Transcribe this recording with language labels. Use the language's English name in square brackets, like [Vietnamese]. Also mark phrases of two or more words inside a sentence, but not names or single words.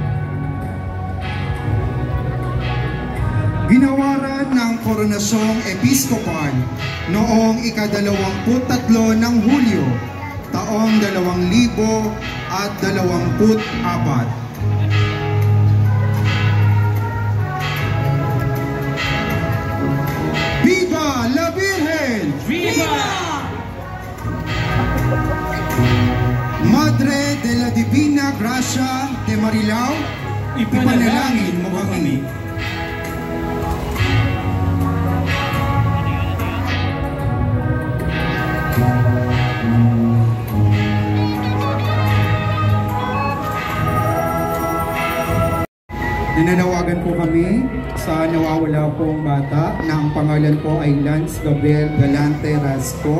[Filipino] Ginawaran ng Koronasyong Episkopal noong ika-23 ng Hulyo, taong 2024. [Spanish] Viva la Virgen! Viva! [Filipino] Madre de la Divina Gracia de Marilao, ipanalangin mo kami. Nananawagan po kami sa nawawala pong bata na ang pangalan po ay Lance Gabriel Galante Rasco.